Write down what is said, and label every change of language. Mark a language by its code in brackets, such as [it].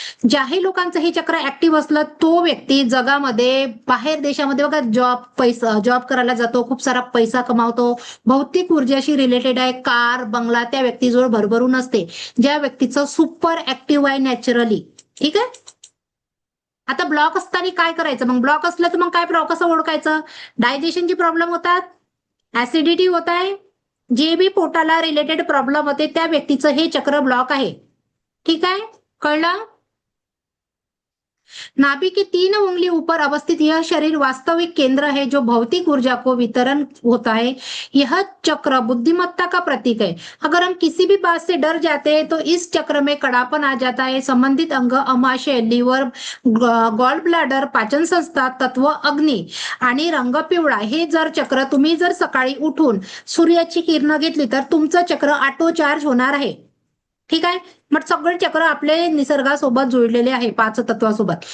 [mr] ज्याही लोकांचं हे चक्र ऍक्टिव्ह असलं तो व्यक्ती जगामध्ये बाहेर देशामध्ये बघा जॉब करायला जातो, खूप सारा पैसा कमावतो, भौतिक ऊर्जाशी रिलेटेड आहे, कार बंगला त्या व्यक्तीजवळ भरभरून असते, ज्या व्यक्तीचं सुपर ऍक्टिव्ह आहे नॅचरली. ठीक आहे. आता ब्लॉक असताना काय करायचं मग? ब्लॉक असलं तर मग काय कसं ओळखायचं? डायजेशनची प्रॉब्लेम होतात, ऍसिडिटी होत आहे, जे बी पोटाला रिलेटेड प्रॉब्लेम होते त्या व्यक्तीचं हे चक्र ब्लॉक आहे. ठीक है, कळलं? [hi] नाभि की 3 उंगली ऊपर अवस्थित यह शरीर वास्तविक केंद्र है जो भौतिक ऊर्जा को वितरण होता है. यह चक्र बुद्धिमत्ता का प्रतीक है. अगर हम किसी भी बात से डर जाते हैं तो इस चक्र में कड़ापन आ जाता है. [mr] संबंधित अंग अमाशय, लिव्हर, गॉल ब्लॅडर, पाचन संस्था, तत्व अग्नी आणि रंग पिवळा हे जर चक्र तुम्ही जर सकाळी उठून सूर्याची किरण घेतली तर तुमचं चक्र ऑटो चार्ज होणार आहे. ठीक आहे. मग सगळे चक्र आपले निसर्गासोबत जुळलेले आहे 5 तत्वासोबत.